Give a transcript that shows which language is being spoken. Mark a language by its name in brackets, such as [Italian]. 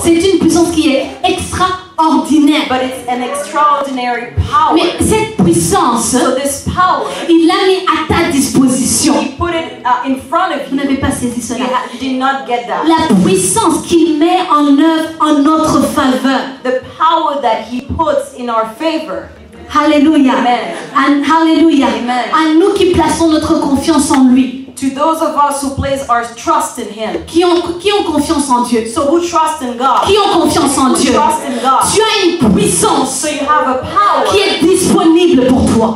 [French] C'est une puissance qui est extraordinaire. [English] but it's an extraordinary power. [French] Mais cette puissance, [English] So this power, [French] il l'a mis à ta disposition. [English] he put it in front of [French] Vous [English] you. [French] n'avez pas saisi cela. [English] You did not get that. [French] La puissance qu'il met en œuvre en notre faveur. [English] The power that he puts in our favor. Alléluia. Amen. Alléluia. Amen. [French] À nous qui plaçons notre confiance en lui. [English] To those of us who place our trust in him. [French] Qui ont confiance en Dieu. [English] So who trust in God? [French] Qui ont confiance en [English] Who [French] Dieu. [English] trust in God? [French] Tu as une puissance [English] So you have a power [French] qui est disponible pour toi.